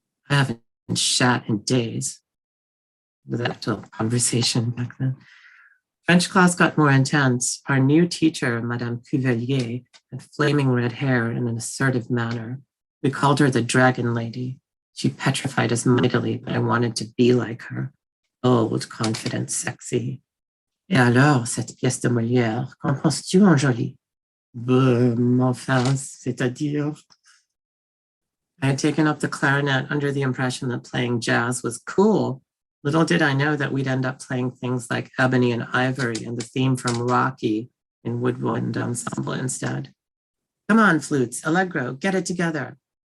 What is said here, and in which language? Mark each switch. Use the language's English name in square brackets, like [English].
[English] I haven't shat in days. With that actual conversation back then. French class got more intense. Our new teacher, Madame Cuvelier, had flaming red hair in an assertive manner. We called her the Dragon Lady. She petrified us mightily, but I wanted to be like her. Bold, confident, sexy. [French] Et alors, cette pièce de Molière, qu'en penses-tu, Anjali? Enfin, c'est-à-dire. [English] I had taken up the clarinet under the impression that playing jazz was cool. Little did I know that we'd end up playing things like Ebony and Ivory and the theme from Rocky in woodwind ensemble instead. Come on, flutes, allegro, get it together.